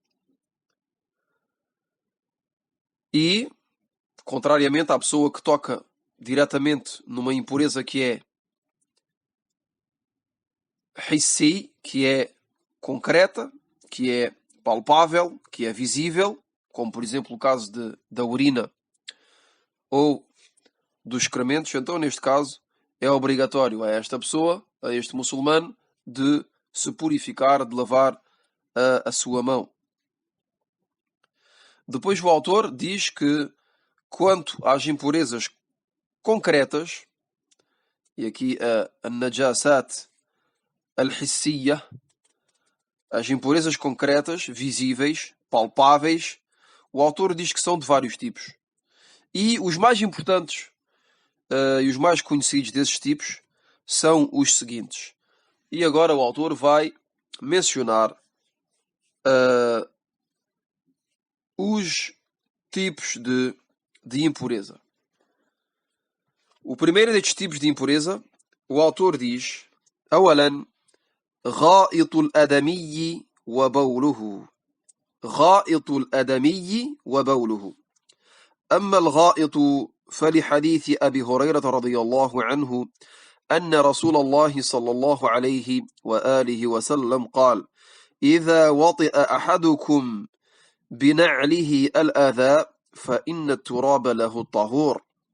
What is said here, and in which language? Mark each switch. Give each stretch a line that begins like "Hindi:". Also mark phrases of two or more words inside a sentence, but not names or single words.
Portuguese: E, contrariamente à pessoa que toca diretamente numa impureza que é hissi, que é concreta, que é palpável, que é visível, como por exemplo o caso da urina ou dos excrementos, então neste caso é obrigatório a esta pessoa, a este muçulmano, de se purificar, de lavar a sua mão. Depois o autor diz que quanto às impurezas concretas, e aqui a
Arabic: نجاسة الحسية,
Portuguese: as impurezas concretas, visíveis, palpáveis, o autor diz que são de vários tipos. E os mais importantes e os mais conhecidos desses tipos são os seguintes. E agora o autor vai mencionar os tipos de impureza. O primeiro destes tipos de impureza, o autor diz:
Arabic: أولاً غائط الآدمي وبوله غائط الآدمي وبوله أما الغائط فلحديث أبي هريرة رضي الله عنه أن رسول الله صلى الله عليه وآله وسلم قال: إذا وطئ أحدكم بنعله الأذى فإن التراب له الطهور.